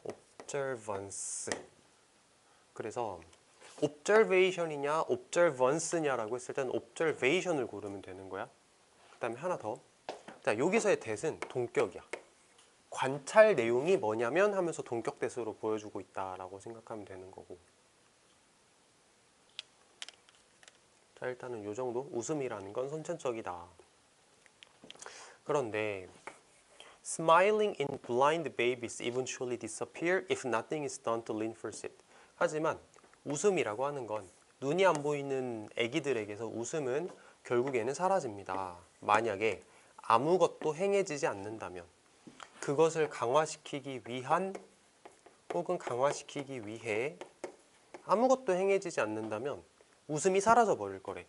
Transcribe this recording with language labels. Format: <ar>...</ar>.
<ko>observance. 그래서 observation이냐 observance냐라고 했을 때는 observation을 고르면 되는 거야. 그 다음에 하나 더. 자, 여기서의 that은 동격이야. 관찰 내용이 뭐냐면 하면서 동격 that으로 보여주고 있다라고 생각하면 되는 거고. 자, 일단은 요 정도. 웃음이라는 건 선천적이다.</ko> <en>그런데 Smiling in blind babies eventually disappear if nothing is done to reinforce it.</en> <ko>하지만 웃음이라고 하는 건 눈이 안 보이는 아기들에게서 웃음은 결국에는 사라집니다. 만약에 아무것도 행해지지 않는다면 그것을 강화시키기 위한 혹은 강화시키기 위해 아무것도 행해지지 않는다면 웃음이 사라져 버릴 거래.</ko>